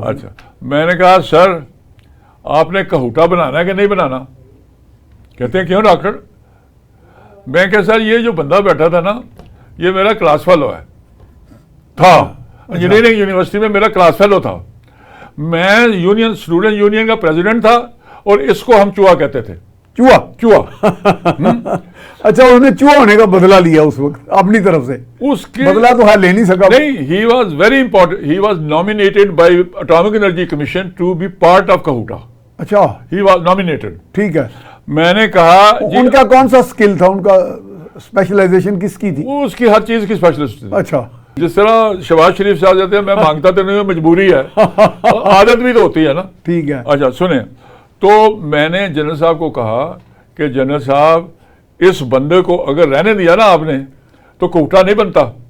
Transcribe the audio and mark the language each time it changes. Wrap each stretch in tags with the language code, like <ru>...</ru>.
<ur>اچھا, میں نے کہا سر آپ نے کہوٹا بنانا ہے کہ نہیں بنانا؟ کہتے ہیں کیوں ڈاکٹر؟ میں کہ سر یہ جو بندہ بیٹھا تھا نا, یہ میرا کلاس فیلو ہے, تھا انجینئرنگ یونیورسٹی میں میرا کلاس فیلو تھا. میں یونین اسٹوڈنٹ یونین کا پریزیڈنٹ تھا, اور اس کو ہم چوہا کہتے تھے. چوہا. اچھا, انہوں نے چوہا ہونے کا بدلہ لیا اس وقت اپنی طرف سے. اس کے بدلہ تو لے نہیں سکا.</ur> <en>نہیں, he was very important. He was nominated by Atomic Energy Commission to be part of Kahuta.</en> <ur>اچھا,</ur> <en>he was nominated.</en> <ur>ٹھیک ہے. میں نے کہا ان کا کون سا اسکل تھا, ان کا اسپیشلائزیشن کس کی تھی؟ وہ اس کی ہر چیز کی اسپیشلسٹ تھی. اچھا. جس طرح شہباز شریف سے آ جاتے ہیں, میں مانگتا تو نہیں, مجبوری ہے, عادت بھی تو ہوتی ہے نا. ٹھیک ہے. اچھا سنیں, تو میں نے جنرل صاحب کو کہا کہ جنرل صاحب اس بندے کو اگر رہنے دیا نا آپ نے تو کوٹا نہیں بنتا.</ur>